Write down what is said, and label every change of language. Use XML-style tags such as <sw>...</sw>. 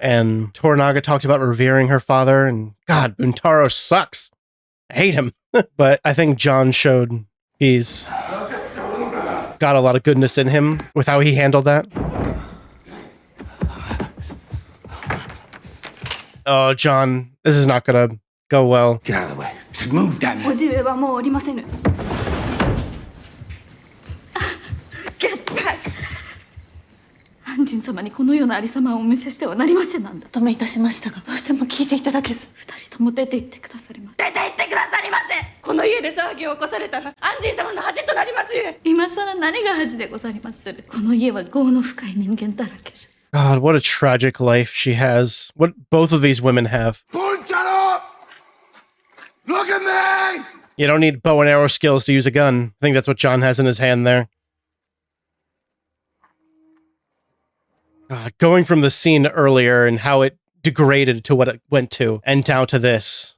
<en>And Toranaga talked about revering her father, and God, Buntaro sucks. I hate him. But I think John showed he's got a lot of goodness in him with how he handled that. Oh, John, this is not gonna go well. Get out of the way. Move, damn it.</en> <ja>叔父上はもうおりませぬ。</ja> <en>Get back!</en> <ja>安仁様にこのようなありさまをお見せしてはなりませんなんだ。止めいたしましたが、どうしても聞いていただけず、二人とも出て行ってくださります。出て行ってくださりませ。この家で騒ぎを起こされたら、安仁様の恥となりますゆえ。今さら何が恥でござりまする。この家は業の深い人間だらけじゃ。</ja> <en>God, what a tragic life she has. What both of these women have. Buntaro! Look at me! You don't need bow and arrow skills to use a gun. I think that's what John has in his hand there. God, going from the scene earlier and how it degraded to what it went to, and now to this.</en>